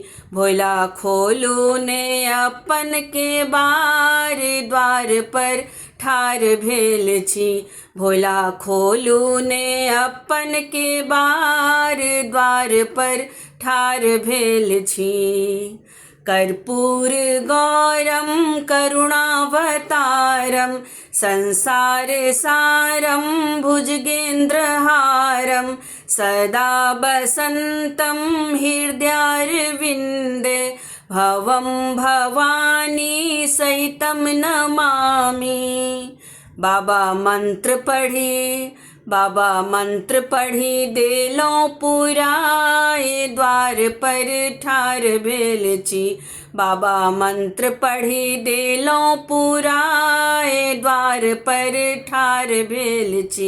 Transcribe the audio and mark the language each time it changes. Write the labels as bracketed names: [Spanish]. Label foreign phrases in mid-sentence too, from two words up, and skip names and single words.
[Maithili] भोला खोलू ने अपन के बार द्वार पर ठार भेल छी। भोला खोलू ने अपन के बार द्वार पर ठार भेल छी। [Sanskrit] कर्पूर गौरम करुणावतारम संसार सारम भुजगेन्द्रहारम सदा बसंतं हृदयारविन्दे भवं भवानी सहितं नमामि। [Maithili] बाबा मंत्र पढ़ी देलों पुराए द्वार पर ठार भेल छी। बाबा मंत्र पढ़ी देलों पुराए द्वार पर ठार भेल छी।